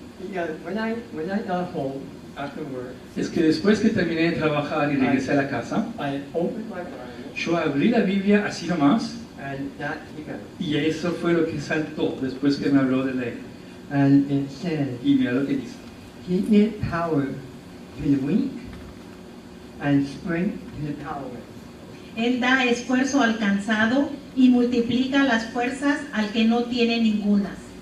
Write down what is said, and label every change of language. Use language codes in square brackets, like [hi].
[en] Yeah, when I got home after work, [es] Es que después que terminé de trabajar y regresé a la casa, [en] I opened my Bible [es] yo abrí la Biblia así nomás [en] and that began. [es] y eso fue lo que saltó después que me habló de ley. [en] And it said, [es] Y mira lo que dice. [en] He gives power to the weak and strength to the powerless. [es] Él da esfuerzo al cansado y multiplica las fuerzas al que no tiene ningunas.